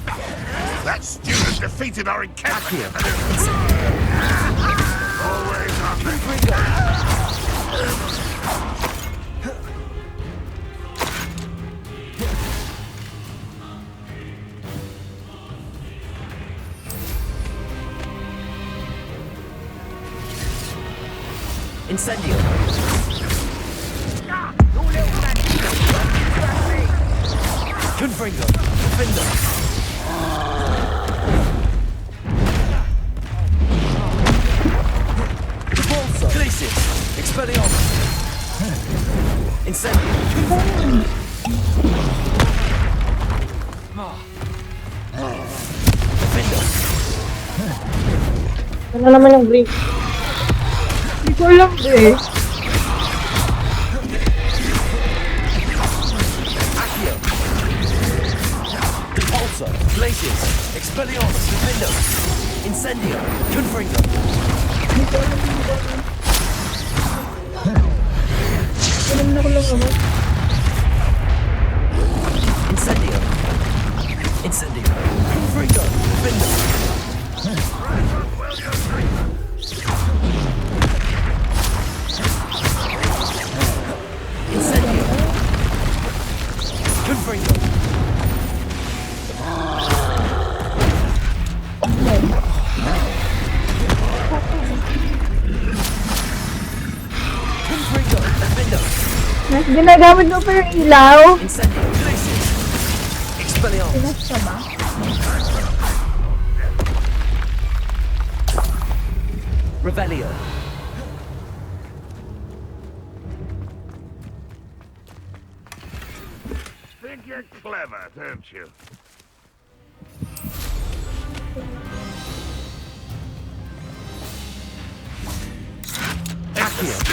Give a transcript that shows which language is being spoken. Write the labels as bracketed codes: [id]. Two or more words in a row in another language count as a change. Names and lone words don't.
[en] That student defeated our encampment. Always on the [la] Incendio. Confringo. Defender. Depulso. Glacius. Expelliarmus. Incendio. Defender. [tl] Ano naman yung brief? Hindi ko alam eh. [la] Accio. Depulso. Glacius. Expelliarmus. Defender. Incendio. Confringo. [tl] Alam na ko lang naman. [la] Incendio. Incendio. Confringo. Defender. Incendio. Confringo. Confringo. Defender. [tl] Mas ginagamit mo pa yung ilaw? [la] Incendio. Glacius. Expelliarmus. [tl] Pinas ka ba? [la] Revelio. [en] Think you're clever, don't you? [la] Accio.